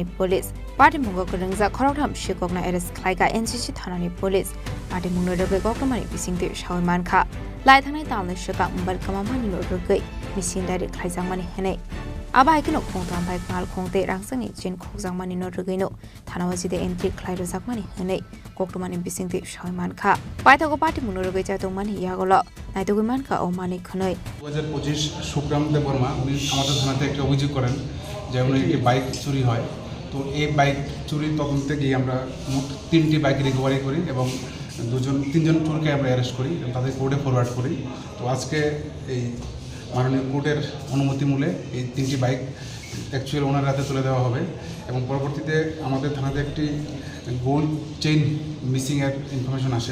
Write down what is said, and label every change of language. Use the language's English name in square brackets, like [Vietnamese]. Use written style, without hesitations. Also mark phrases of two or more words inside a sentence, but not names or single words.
[English] police party [Kok Borok] mungo korungja khoroktham shikokna arrest khlaika NCC thanani police party mungno rogai kokmani bisingte shawai mankha lai thanai talni shaka mobile kamamani no rogai [English] machine direct [Kok Borok] khlaijangmani henai Aba ikino khongtam bike malkhongte rangsani chen khokjangmani no rogaino thanawajide entry khlairo jakmani henai koktumani bisingte shawai mankha paithago party mungno rogai chai dogmani yagolo naitogoi mankha o mani khonoi [Bangla] 2025 সুপ্রাম দেব বর্মা উনি আমাদের থানাতে একটা অভিযোগ করেন যে উনি একটি বাইক চুরি হয়। তো এই বাইক চুরির তদন্তে গিয়ে আমরা মোট 3টি বাইক রিকভারি করি এবং 3জন চোরকে আমরা অ্যারেস্ট করি এবং তাদের [English] court forward [Bangla] করি। তো আজকে এই মাননীয় কোর্টের অনুমতি মূলে এই 3টি বাইক অ্যাকচুয়ালি ওনার হাতে তুলে দেওয়া হবে এবং পরবর্তীতে আমাদের থানাতে একটি [English] gold chain missing information [Bangla] আসে।